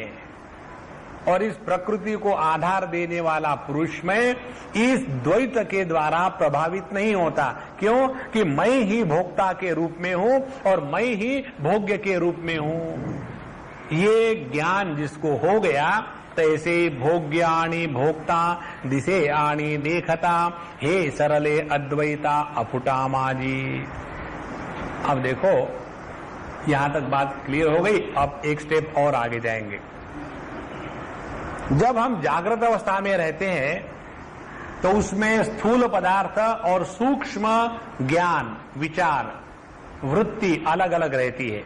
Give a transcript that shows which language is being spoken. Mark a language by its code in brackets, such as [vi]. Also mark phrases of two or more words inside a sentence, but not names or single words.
[hi] और इस प्रकृति को आधार देने वाला पुरुष में इस द्वैत के द्वारा प्रभावित नहीं होता। क्यों? कि मैं ही भोक्ता के रूप में हूं और मैं ही भोग्य के रूप में हूं। ये ज्ञान जिसको हो गया, [mr] तैसे भोग्याणि भोक्ता दिसे आणी देखता, हे सरले अद्वैता अफुटा माजी। [hi] अब देखो, यहां तक बात क्लियर हो गई। अब एक स्टेप और आगे जाएंगे। जब हम जागृत अवस्था में रहते हैं तो उसमें स्थूल पदार्थ और सूक्ष्म ज्ञान, विचार, वृत्ति अलग अलग रहती है।